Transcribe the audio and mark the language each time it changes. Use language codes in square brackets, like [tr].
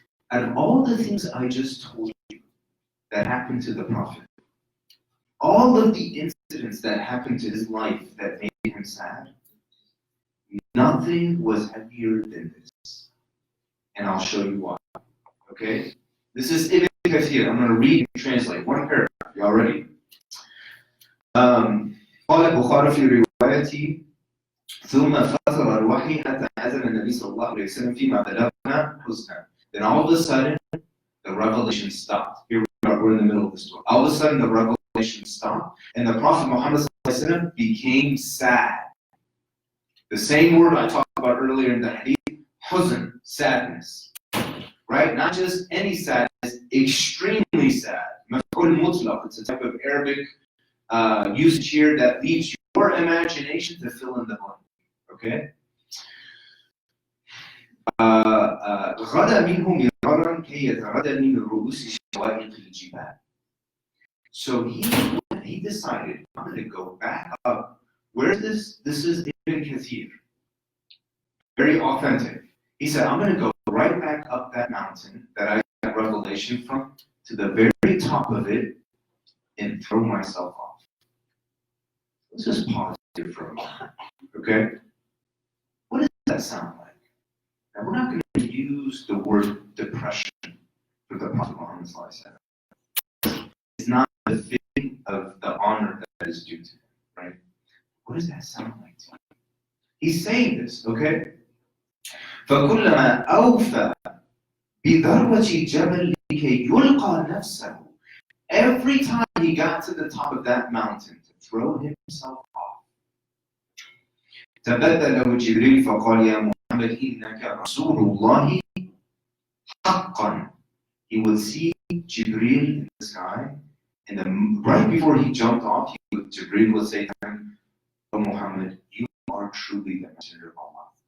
[en] Out of all the things I just told you that happened to the Prophet, all of the incidents that happened to his life that made him sad, nothing was heavier than this. And I'll show you why. Okay? This is Ibn Kathir. I'm going to read and translate one paragraph. Y'all ready? [ar] قال البخاري في روايته ثم فتر الوحي حتى حزن النبي صلى الله عليه وسلم فيما بلغنا حزنا. [en] Then all of a sudden, the revelation stopped. Here we are, we're in the middle of the story. All of a sudden, the revelation stopped, and the Prophet Muhammad ﷺ became sad. The same word I talked about earlier in the hadith, huzn, sadness. Right? Not just any sadness, extremely sad. It's a type of Arabic usage here that leaves your imagination to fill in the blank. Okay? [ar] غدا منه مرارا كي يتردد من رؤوس شوائق الجبال. [en] So he decided, I'm going to go back up. Where's this? This is Ibn Kathir. Very authentic. He said, I'm going to go right back up that mountain that I got revelation from to the very top of it and throw myself off. Let's just pause here for a moment. Okay? What does that sound like? Now, we're not going to use the word depression for the Prophet Muhammad. It's not the fitting of the honor that is due to him, right? What does that sound like to you? He's saying this, okay? [ar] فكلما أوفى بذروة جبل لكي يلقى نفسه. [en] Every time he got to the top of that mountain to throw himself off, [ar] تبدل له جبريل فقال يا محمد إنك رسول الله حقا. [en] He would see Jibreel in the sky, and then right before he jumped off, Jibreel would say to him, "Oh Muhammad, you are truly the messenger of Allah."